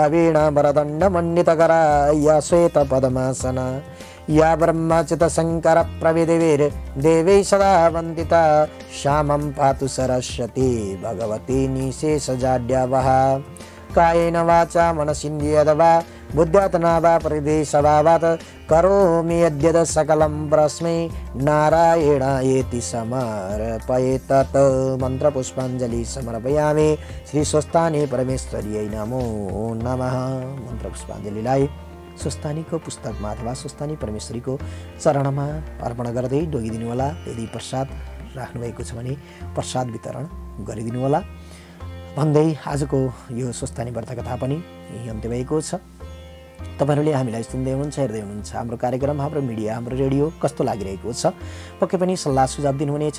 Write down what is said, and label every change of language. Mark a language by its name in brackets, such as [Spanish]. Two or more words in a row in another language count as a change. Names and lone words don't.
[Sanskrit] वीणा वरदण्डमण्डितकरा या श्वेत पद्मासना या ब्रह्मच्युत शंकर प्रविदेवीर देवी सदा वन्दिता श्यामं पातु सरस्वती भगवती निशेषजाड्यावः कायेन वाचा मनसिन्द्रियर्वा बुद्ध्यात्मना वा परिदेशभावात् करोमि यद्यत् सकलं परस्मै नारायणायेति समर्पयेत्। मंत्र पुष्पांजलि समर्पयामि श्री स्वस्थानी परमेश्वर्यै नमो नमः। [Nepali] मंत्र पुष्पांजलिलाई स्वस्थानीको पुस्तकमा अथवा स्वस्थानी परमेश्वरीको चरणमा अर्पण गर्दै डोगिदिनु होला। यदि प्रसाद राख्नुभएको छ भने प्रसाद वितरण गरिदिनु होला भन्दै आजको यो स्वस्थानी वार्ताकथा पनि यही अन्त्य भएको छ। तपाईहरुले हामीलाई सुन्दै हुनुहुन्छ हेर्दै हुनुहुन्छ हाम्रो कार्यक्रम हाम्रो मिडिया हाम्रो रेडियो कस्तो लागिरहेको छ पक्कै पनि सल्लाह सुझाव दिनुहुनेछ।